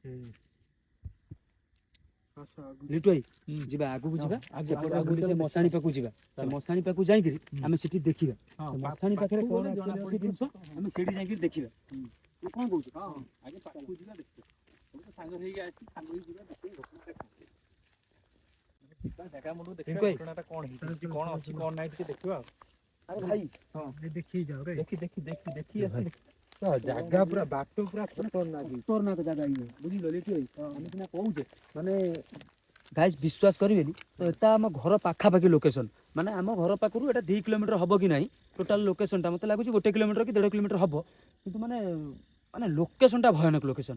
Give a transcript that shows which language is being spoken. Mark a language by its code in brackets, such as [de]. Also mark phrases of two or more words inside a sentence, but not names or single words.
[or] ଲିଟୁ ଭାଇ ଯିବା ଆଗକୁ ଯିବା, ସେପଟେ ବୁଲି ସେ ମଶାଣି ପାଖକୁ ଯିବା, ସେ ମଶାଣି ପାଖକୁ ଯାଇକିରି ଆମେ ସେଠି ଦେଖିବା ମଶାଣି ପାଖରେ କଣ ଅଛି ଜିନିଷ, ଆମେ ସେଠି ଯାଇକିରି ଦେଖିବା। ତୁ କଣ କହୁଛୁ? ଆଗେ ପାଖକୁ ଯିବା, ଦେଖିବା। ସବୁ ତ ସାଙ୍ଗ ହେଇକି ଆସିଛି, ସାଙ୍ଗ ହେଇକି ଯିବା, ଦେଖିବା ଘଟଣାଟା କଣ। ଯିବା ଜାଗା ମୁଣ୍ଡକୁ ଦେଖିବା ଘଟଣାଟା କଣ ହେଇଛି, କଣ ଅଛି କଣ ନାହିଁ ଟିକେ ଦେଖିବା ଆଉ। ଆରେ ଭାଇ [hi] देखी जाओ रे [or] ଦେଖି ଆସି ଜାଗା ପୁରା ବାଟ ପୁରା ଖତରନାକ ଜାଗା ଇଏ, ବୁଝିଲ ଲିଟୁ ଭାଇ? ଆମେ ସିନା କହୁଛେ ମାନେ ଗାଇସ୍ ବିଶ୍ୱାସ କରିବେନି, ତ ଏଟା ଆମ ଘର ପାଖାପାଖି ଲୋକେସନ, ମାନେ ଆମ ଘର ପାଖରୁ ଏଟା 2 କିଲୋମିଟର ହବ କି ନାହିଁ ଟୋଟାଲ ଲୋକେସନଟା, ମତେ ଲାଗୁଛି 1 କିଲୋମିଟର କି 1.5 କିଲୋମିଟର ହବ, କିନ୍ତୁ ମାନେ ମାନେ ଲୋକେସନଟା ଭୟାନକ ଲୋକେସନ।